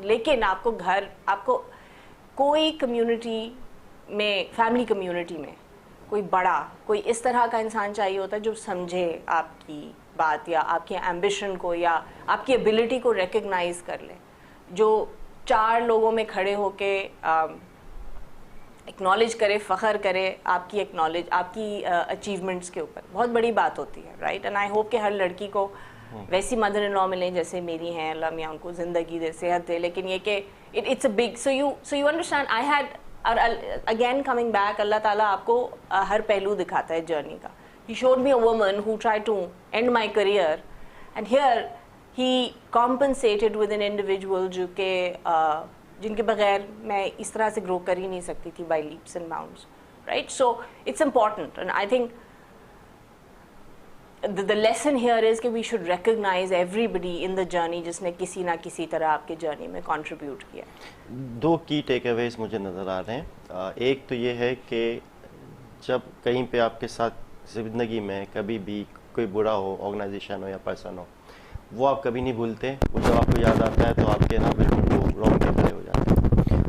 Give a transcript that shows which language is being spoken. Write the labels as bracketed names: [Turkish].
[Urdu] لیکن آپ کو کوئی کمیونٹی میں, فیملی کمیونٹی میں کوئی اس طرح کا انسان چاہیے ہوتا ہے جو سمجھے آپ کی بات, یا آپ کی ایمبیشن کو, یا آپ کی ایبلٹی کو ریکگنائز کر لے, جو 4 لوگوں میں کھڑے ہو کے اکنالج کرے, فخر کرے آپ کی آپ کی اچیومنٹس کے اوپر. بہت بڑی بات ہوتی ہے, رائٹ. [English] and I hope [Urdu] کہ ہر لڑکی کو ویسی مدر ان لا ملیں جیسے میری ہیں, اللہ میاں ان کو زندگی دے, صحت دے. لیکن یہ کہ [English] it's a big, so you understand, I had, again coming back, [Urdu] اللہ تعالیٰ آپ کو ہر پہلو دکھاتا ہے جرنی کا. [English] He showed me a woman who tried to end my career, and here he compensated with an individual [Urdu] جو کہ جن کے بغیر میں اس طرح سے گرو کر ہی نہیں سکتی تھی [English] by leaps and bounds, right? So it's important, and I think the lesson here is کہ we should recognize everybody in the journey [Urdu] جس نے کسی نہ کسی طرح آپ کے جرنی میں contribute [English] کیا. [Urdu] 2 کی ٹیک اویز مجھے نظر آ رہے ہیں. ایک تو یہ ہے کہ جب کہیں پہ آپ کے ساتھ زندگی میں کبھی بھی کوئی برا ہو, آرگنائزیشن ہو یا پرسن ہو, وہ آپ کبھی نہیں بھولتے, وہ جب آپ کو یاد آتا ہے تو آپ کے نا بالکل وہ رونگٹے کھڑے ہو جاتے ہیں.